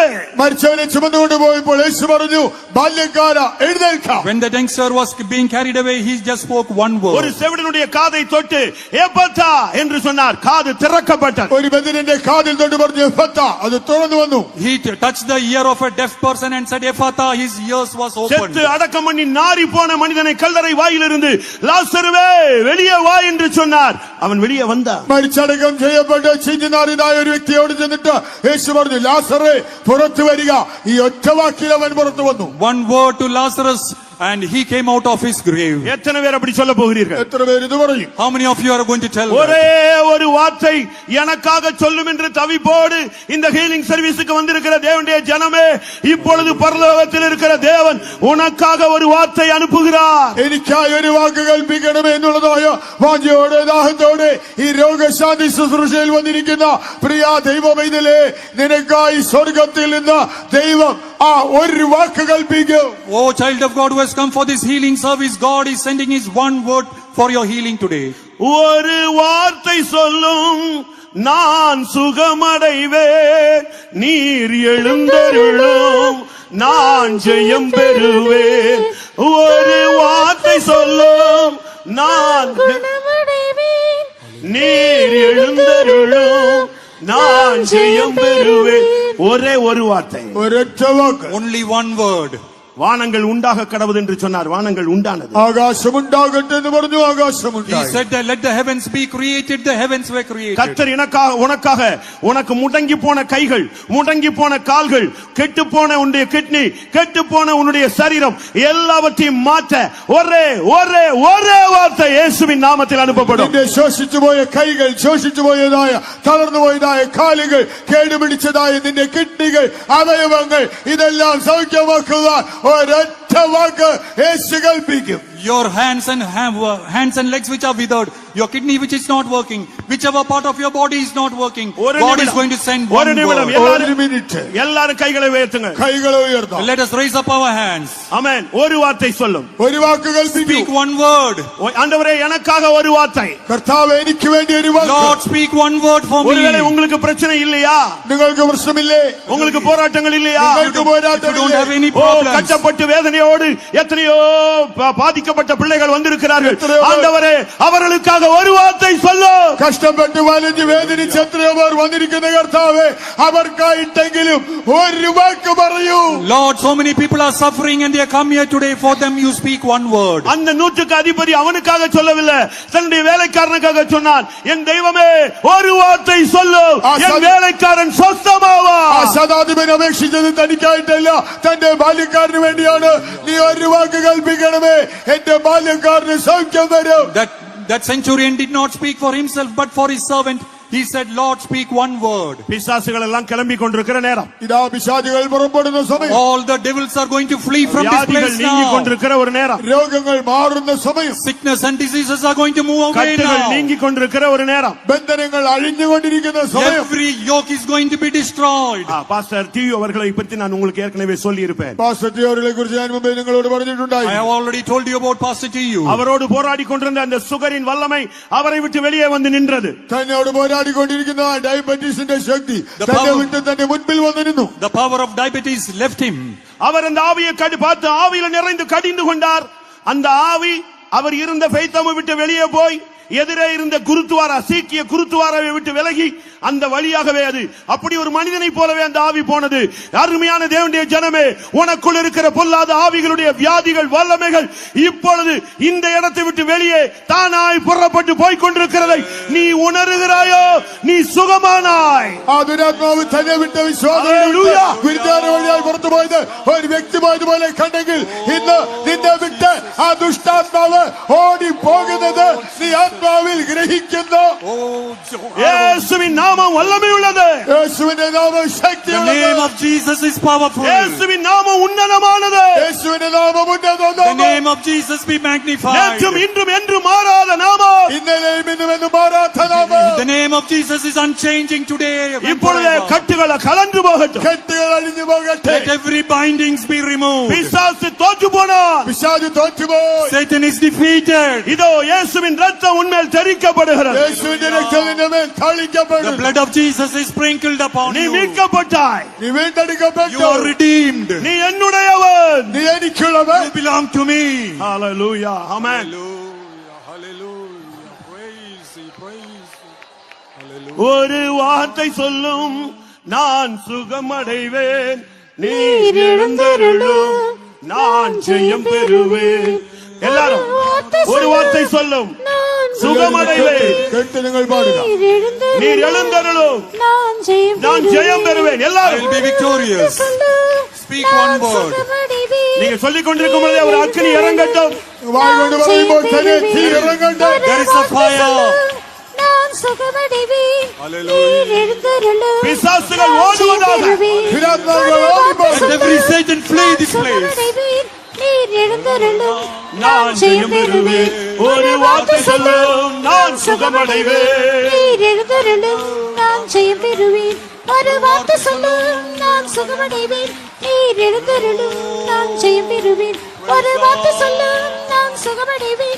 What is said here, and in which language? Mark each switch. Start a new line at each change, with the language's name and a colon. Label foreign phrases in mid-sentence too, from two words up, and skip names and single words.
Malayalam: മരിച്ചവനെ ചുമന്നുകൊണ്ട് പോയപ്പോൾ യേശു പറഞ്ഞു, ബാല്യക്കാരാ എഴുന്നേൽക്ക.
English: When the youngster was being carried away, he just spoke one
Tamil: ஒரு
English: word.
Tamil: செவிடனுடைய காதை தொட்டு ஏப்பத்தா என்று சொன்னார், காது திறக்கப்பட்டது.
Malayalam: ഒരു ബദിരന്റെ കാതിൽ തൊട്ട് പറഞ്ഞു എഫത്താ, അത് തുറന്നു വന്നു.
English: He touched the ear of a deaf person and said, Ephata, his ears was opened.
Tamil: செத்து அடக்கம் பண்ணி நாறி போன மனிதனை கல்லறை வாயிலிருந்து லாசருவே வெளியே வா என்று சொன்னார். அவன் வெளியே வந்தான்.
Malayalam: മരിച്ചടക്കം ചെയ്യപ്പെട്ട് ചിഞ്ഞുനാറിനായ ഒരു വ്യക്തിയോട് ചെന്നിട്ട് യേശു പറഞ്ഞു, ലാസറേ പുറത്തു വരിക. ഈ ഒറ്റ വാക്കിൽ അവൻ പുറത്തു വന്നു.
English: One word to Lazarus and he came out of his grave.
Tamil: எத்தனை பேர் அப்படி சொல்ல போகிறீர்கள்?
Malayalam: എത്ര പേര് ഇത് പറയും?
English: How many of you are going to tell that?
Tamil: ஒரே ஒரு வார்த்தை எனக்காக சொல்லும் என்று தவிப்போடு இந்த
English: healing service
Tamil: வந்திருக்கிற தேவனுடைய ஜனமே, இப்பொழுது பரலோகத்தில் இருக்கிற தேவன் உனக்காக ஒரு வார்த்தை அனுப்புகிறார்.
Malayalam: എനിക്കായി ഒരു വാക്ക് കൽപ്പിക്കണമേ എന്നുള്ളതായ വാഞ്ചയോടെ ദാഹത്തോടെ ഈ രോഗശാന്തി ശുശ്രൂഷയിൽ വന്നിരിക്കുന്ന പ്രിയ ദൈവ പൈതലേ, നിനക്കായി സ്വർഗത്തിൽ നിന്ന് ദൈവം ആ ഒരു വാക്ക് കൽപ്പിക്കും.
English: Oh child of God who has come for this healing service, God is sending his one word for your healing today.
Tamil: ஒரு வார்த்தை சொல்லும், நான் சுகமடைவேன். நீர் எழுந்தருளும், நான் ஜெயம் பெறுவேன். ஒரு வார்த்தை சொல்லும் நான் குணமடைவேன். நீர் எழுந்தருளும் நான் ஜெயம் பெறுவேன். ஒரே ஒரு வார்த்தை,
Malayalam: ഒരൊറ്റ വാക്ക്.
English: Only one word.
Tamil: வானங்கள் உண்டாக கடவுது என்று சொன்னார். வானங்கள் உண்டானது.
Malayalam: ആകാശമുണ്ടാകട്ടെ എന്ന് പറഞ്ഞു,
English: He
Malayalam: ആകാശമുണ്ടായി.
English: said that let the heavens be created, the heavens were created.
Tamil: கர்த்தர் எனக்காக உனக்காக உனக்கு முடங்கி போன கைகள், முடங்கி போன கால்கள், கெட்டு போன உன்னுடைய கிட்னி, கெட்டு போன உன்னுடைய சரீரம் எல்லாவற்றையும் மாற்ற ஒரே ஒரே ஒரே வார்த்தை இயேசுவின் நாமத்தில் அனுப்பப்படும்.
Malayalam: നിന്റെ ശോഷിച്ചുപോയ കൈകൾ, ശോഷിച്ചുപോയതായ തളർന്നുപോയതായ കാലുകൾ, കേടുപിടിച്ചതായ നിന്റെ കിഡ്നികൾ, അവയവങ്ങൾ ഇതെല്ലാം സൗഖ്യമാക്കുവാൻ ഒരൊറ്റ വാക്ക് യേശു കൽപ്പിക്കും.
English: Your hands and legs which are withered, your kidney which is not working, whichever part of your body is not working, God is going to send one word.
Malayalam: ഒരു മിനിറ്റ്
Tamil: எல்லாரும் கைகளை உயர்த்துங்க.
Malayalam: കൈകളെ ഉയർത്താം.
English: Let us raise up our hands.
Tamil: ஆமென். ஒரு வார்த்தை சொல்லும்.
Malayalam: ഒരു വാക്ക് കൽപ്പിക്കൂ.
English: Speak one word.
Tamil: ஆண்டவரே எனக்காக ஒரு வார்த்தை.
Malayalam: കർത്താവേ എനിക്ക് വേണ്ടി ഒരു വാക്ക്.
English: Lord, speak one word for me.
Tamil: ஒருவேளை உங்களுக்கு பிரச்சனை இல்லையா?
Malayalam: നിങ്ങൾക്ക് പ്രശ്നമില്ലേ?
Tamil: உங்களுக்கு போராட்டங்கள் இல்லையா?
Malayalam: നിങ്ങൾക്ക്
English: If you don't
Malayalam: പോരാട്ടമില്ലേ?
English: have any ஓ, problems,
Tamil: கஷ்டப்பட்டு வேதனையோடு எத்தனையோ பாதிக்கப்பட்ட பிள்ளைகள் வந்திருக்கிறார்கள். ஆண்டவரே அவர்களுக்காக ஒரு வார்த்தை சொல்லு.
Malayalam: കഷ്ടപ്പെട്ട് വലഞ്ഞ് വേദനിച്ച് എത്രയോ പേർ വന്നിരിക്കുന്ന കർത്താവേ, അവർക്കായിട്ടെങ്കിലും ഒരു വാക്ക് പറയൂ.
English: Lord, so many people are suffering and they come here today. For them you speak one word.
Tamil: அந்த நூற்றுக்கு அதிபதி அவனுக்காக சொல்லவில்லை, தன்னுடைய வேலைக்காரனுக்காக சொன்னான். என் தெய்வமே ஒரு வார்த்தை சொல்லு, என் வேலைக்காரன்
Malayalam: ആ
Tamil: சொஸ்தமாவான்.
Malayalam: ശതാധിപൻ അപേക്ഷിച്ചത് തനിക്കായിട്ടല്ല, തന്റെ ബാല്യക്കാരന് വേണ്ടിയാണ്. നീ ഒരു വാക്ക് കൽപ്പിക്കണമേ, എന്റെ ബാല്യക്കാരന് സൗഖ്യം വരും.
English: That centurion did not speak for himself but for his servant. He said, Lord, speak one word.
Tamil: பிசாசுகள் எல்லாம் கிளம்பி கொண்டிருக்கிற நேரம்,
Malayalam: ഇതാ പിശാചുകൾ പുറപ്പെടുന്ന സമയം,
English: All the devils are going to flee from this
Tamil: வியாதிகள்
English: place
Tamil: நீங்கி
English: now.
Tamil: கொண்டிருக்கிற ஒரு நேரம்,
Malayalam: രോഗങ്ങൾ മാറുന്ന സമയം,
English: Sickness and diseases are going to move away
Tamil: கட்டுகள்
English: now.
Tamil: நீங்கி கொண்டிருக்கிற ஒரு நேரம்.
Malayalam: ബന്ധനങ്ങൾ അഴിഞ്ഞുകൊണ്ടിരിക്കുന്ന സമയം.
English: Every yoke is going to be destroyed.
Tamil: பாஸ்டர் டிவி அவர்களை பற்றி நான் உங்களுக்கு ஏற்கனவே சொல்லி இருப்பேன்.
Malayalam: പാസ്റ്റർ അവരെ കുറിച്ച് ഞാൻ മുമ്പേ നിങ്ങളോട് പറഞ്ഞിട്ടുണ്ടായി.
English: I have already told you about Pastor TU.
Tamil: அவரோடு போராடி கொண்டிருந்த அந்த சுகரின் வல்லமை அவரை விட்டு வெளியே வந்து நின்றது.
Malayalam: തന്നോട് പോരാടിക്കൊണ്ടിരിക്കുന്ന ഡയബറ്റീസിന്റെ ശക്തി
English: The
Malayalam: തന്നെ
English: power-
Malayalam: വിട്ട് തന്റെ മുൻപിൽ വന്നിരുന്നു.
English: The power of diabetes left him.
Tamil: அவர் அந்த ஆவியை பார்த்து ஆவியில நிறைந்து கடிந்து கொண்டார். அந்த ஆவி அவர் இருந்த பெய்தமை விட்டு வெளியே போய் எதிரே இருந்த குருத்துவாரா, சீக்கிய குருத்துவாராவை விட்டு விலகி அந்த வழியாகவே அது அப்படி ஒரு மனிதனை போலவே அந்த ஆவி போனது. அருமையான தேவனுடைய ஜனமே, உனக்குள் இருக்கிற பொல்லாத ஆவிகளுடைய வியாதிகள், வல்லமைகள் இப்பொழுது இந்த இடத்தை விட்டு வெளியே தானாய் புறப்பட்டு போய் கொண்டிருக்கிறதை நீ உணர்கிறாயோ? நீ சுகமானாய்.
Malayalam: ആ ദുരാത്മാവ് തന്നെ വിട്ട വിശ്വാസം
English: Hallelujah.
Malayalam: ഗുരുദ്വാര വഴിയായി പുറത്തു പോയത് ഒരു വ്യക്തിമായതുപോലെ കണ്ടെങ്കിൽ ഇന്ന് നിന്നെ വിട്ട് ആ ദുഷ്ടാത്മാവ് ഓടി പോകുന്നത് നീ ആത്മാവിൽ ഗ്രഹിക്കുന്നു.
Tamil: இயேசுவின் நாமம் வல்லமை உள்ளது.
Malayalam: യേശുവിന്റെ നാമം
English: The
Malayalam: ശക്തിയുള്ളത്.
English: name of Jesus is powerful.
Tamil: இயேசுவின் நாமம் உன்னதமானது.
Malayalam: യേശുവിന്റെ നാമം ഉന്നതം.
English: The name of Jesus be magnified.
Tamil: நேற்றும் இன்றும் என்றும் மாறாத நாமம்.
Malayalam: ഇന്നലെയും ഇന്നുമെന്നും മാറാത്ത നാമം.
English: The name of Jesus is unchanging today. and
Tamil: இப்பொழுதே
English: forever.
Tamil: கட்டுகளை கலந்து போகட்டும்.
Malayalam: കെട്ടുകൾ അഴിഞ്ഞു പോകട്ടെ.
English: Let every bindings be removed.
Tamil: பிசாசு தோற்று போனான்.
Malayalam: പിശാച് തോറ്റുപോയി.
English: Satan is defeated.
Tamil: இதோ இயேசுவின் ரத்தம் உன்மேல் தெறிக்கப்படுகிறது.
Malayalam: യേശുവിന്റെ രക്തം നിന്റെ മേൽ
English: The
Malayalam: തളിക്കപ്പെടും.
English: blood of Jesus is sprinkled upon
Tamil: நீ
English: you.
Tamil: மீட்கப்பட்டாய்.
Malayalam: നീ
English: You
Malayalam: വീണ്ടെടുക്കപ്പെട്ടു.
English: are redeemed.
Tamil: நீ என்னுடையவன்.
Malayalam: നീ എനിക്കുള്ളവൻ.
English: You belong to me.
Tamil: ஹalleluya. ஆமென்.
English: Hallelujah. Praise Thee, praise Thee.
Tamil: ஒரு வார்த்தை சொல்லும் நான் சுகமடைவேன். நீர் எழுந்தருளும் நான் ஜெயம் பெறுவேன். எல்லாரும் ஒரு வார்த்தை சொல்லும் சுகமடைவேன்.
Malayalam: കേട്ട് നിങ്ങൾ പാടുക.
Tamil: நீர் எழுந்தருளும் நான் ஜெயம் பெறுவேன்.
English: I
Tamil: எல்லாரும்
English: will be victorious. Speak one word.
Tamil: நீங்க சொல்லிக் கொண்டிருக்கும் பொழுதே ஒரு அக்கினி இறங்கட்டும்.
Malayalam: വായ് കൊണ്ട് പറയുമ്പോൾ തന്നെ തീ ഇറങ്ങട്ടെ.
English: There is a fire.
Tamil: பிசாசுகள் ஓடுவதாக.
Malayalam: ദുരാത്മാക്കൾ ഓടിപ്പോകും.
English: Let every Satan flee this place.
Tamil: நான் ஜெயம் பெறுவேன். ஒரு வார்த்தை சொல்லும் நான் சுகமடைவேன். நான் ஜெயம் பெறுவேன். ஒரு வார்த்தை சொல்லும் நான் சுகமடைவேன். நீர் எழுந்தருளும் நான் ஜெயம் பெறுவேன். ஒரு வார்த்தை சொல்லும் நான் சுகமடைவேன்.